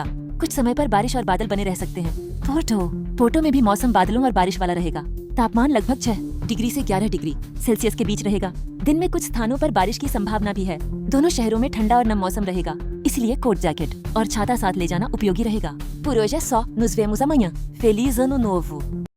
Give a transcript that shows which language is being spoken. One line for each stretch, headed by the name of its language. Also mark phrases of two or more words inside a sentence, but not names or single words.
Hindi: कुछ समय पर बारिश और बादल बने रह सकते हैं। पोर्टो में भी मौसम बादलों और बारिश वाला रहेगा। तापमान लगभग 6 डिग्री से 11 डिग्री सेल्सियस के बीच रहेगा। दिन में कुछ स्थानों पर बारिश की संभावना भी है। दोनों शहरों में ठंडा और नम मौसम रहेगा, इसलिए
English: coat jacket
Hindi: और छाता साथ ले जाना उपयोगी रहेगा।
Portuguese: Por hoje é só. Nos vemos amanhã. Feliz Ano Novo!